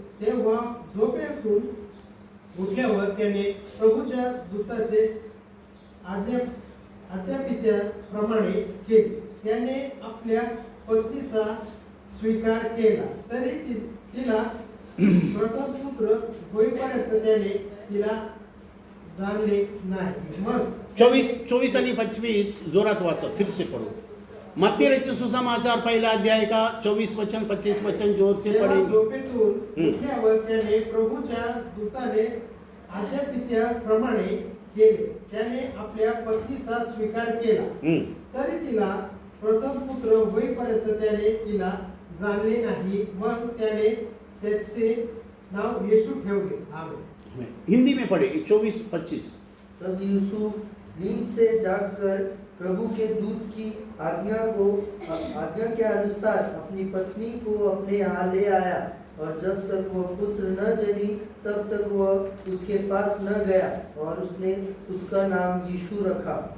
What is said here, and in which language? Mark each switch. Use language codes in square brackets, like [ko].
[mr] तेव्हा झोपेतून उठल्यावर त्याने प्रभूच्या दूताचे आज्ञापित्याप्रमाणे केले। त्याने आपल्या पत्नीचा स्वीकार केला, तरी तिला प्रथम पुत्र होईपर्यंत त्याने तिला जाणले नाही। मग 24 आणि 25 जोरात वाचा, [hi] फिर से पढ़ो। मत्ती रचित सुसमाचार पहला अध्याय का 24 वचन 25 वचन जोर से पढ़े। [mr] झोपेतून उठल्यावर त्याने प्रभूच्या दूताने आज्ञापित्याप्रमाणे केले। त्याने आपल्या पत्नीचा स्वीकार केला, तरी तिला प्रथम पुत्र होईपर्यंत त्याने तिला जाणले नाही। मग त्याने त्याचे नाव येशू ठेवले। आमीन। [hi] हिंदी में पढ़े 24-25। तब यूसुफ नींद से जागकर प्रभु के दूत की आज्ञा के अनुसार अपनी पत्नी को अपने यहाँ ले आया, और जब तक वह पुत्र न जनी तब तक वह उसके पास न गया, और उसने उसका नाम यीशु रखा।